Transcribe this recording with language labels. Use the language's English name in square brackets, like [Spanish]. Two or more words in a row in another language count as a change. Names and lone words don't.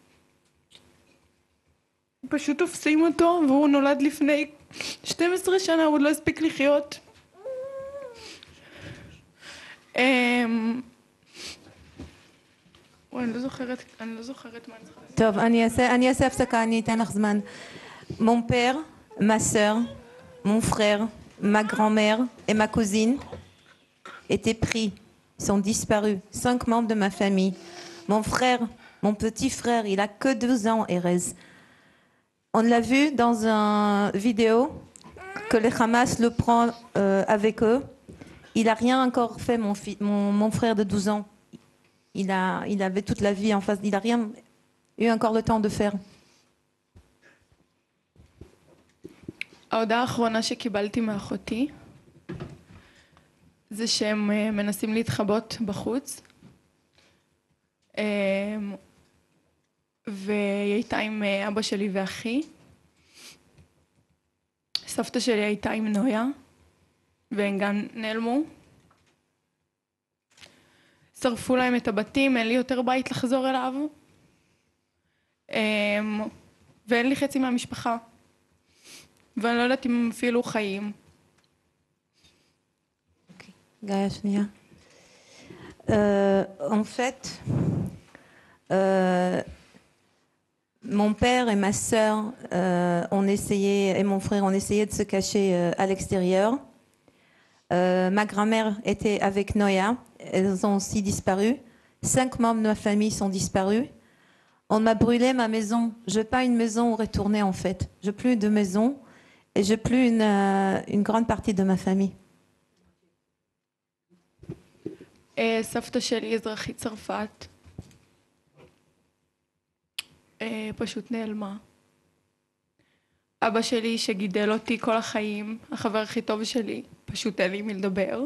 [Hebrew] פשוט תופסים אותו, והוא נולד לפני 12 שנה, הוא עוד לא הספיק לחיות. אני לא זוכרת מה אני צריכה. טוב, אני אעשה הפסקה, אני אתן לך זמן. [French] Mon père, ma sœur, mon frère, ma grand-mère et ma cousine étaient pris Ils sont disparus. 5 membres de ma famille. Mon frère, mon petit frère, il a que 12 ans, Erez. On l'a vu dans une vidéo que le Hamas le prend avec eux. Il n'a rien encore fait, mon frère de 12 ans. Il avait toute la vie en face. Il n'a rien eu encore le temps de faire. [Hebrew] ההודעה האחרונה שקיבלתי מאחותי זה שהם מנסים להתחבות בחוץ והיא הייתה עם אבא שלי ואחי. סבתא שלי הייתה עם נויה והם גם נעלמו. שרפו להם את הבתים, אין לי יותר בית לחזור אליו ואין לי חצי מהמשפחה ואני לא יודעת אם הם אפילו חיים. [French] Gaïa Shnia. En fait, mon père et ma sœur ont essayé, et mon frère ont essayé de se cacher à l'extérieur. Ma grand-mère était avec Noya, elles ont aussi disparu. 5 membres de ma famille sont disparus. On m'a brûlé ma maison. Je n'ai pas une maison où retourner en fait. Je n'ai plus de maison et je n'ai plus une grande partie de ma famille. [Hebrew] סבתא שלי אזרחית צרפת פשוט נעלמה. אבא שלי שגידל אותי כל החיים, החבר הכי טוב שלי, פשוט אין לי מי לדבר.